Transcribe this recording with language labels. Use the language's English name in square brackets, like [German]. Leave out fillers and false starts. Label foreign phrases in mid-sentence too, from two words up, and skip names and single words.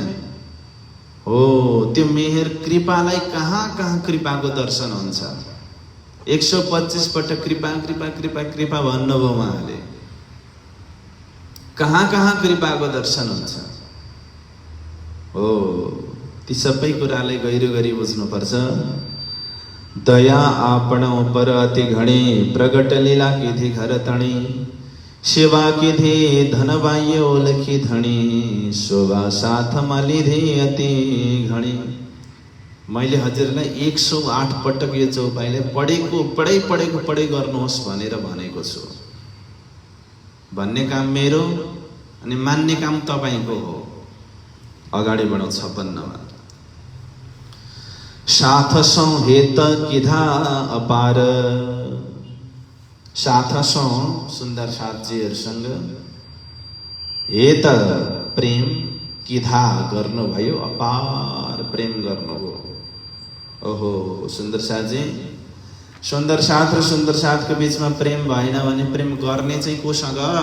[Nepali] हो, त्यो मेहर कृपालाई कहाँ कहाँ कृपाको दर्शन हुन्छ। 125 पटक कृपा कृपा कृपा कृपा भन्नुभयो उहाँले। कहाँ कृपाको दर्शन हुन्छ। हो ती सबै कुरालाई गहिरो गरी बुझ्नुपर्छ। [Gujarati] દયા આપણ પર અતિ ઘણી, પ્રગટ લીલા કિધી ઘર તણી, સેવા કિધી ધન બાહ્ય ઓળખી ધણી, શોભા સાથ મળિધે અતિ ઘણી। [Nepali] मैले हजुरलाई 108 पटक यो चौपाईले पढै गर्नुहोस् भनेर भनेको छु। भन्ने काम मेरो अनि मान्ने काम तपाईको हो। अगाडि बढौँ 56 मा। [Gujarati] સાથ સૌ હેત કિધા અપાર, [Nepali] साथ सौ सुन्दर साथजीहरूसँग हेत प्रेम किधा गर्नुभयो, अपार प्रेम गर्नुभयो। ओहो सुन्दर साथजी, सुन्दर साथ र सुन्दर साथको बीचमा प्रेम भएन भने प्रेम गर्ने चाहिँ कोसँग?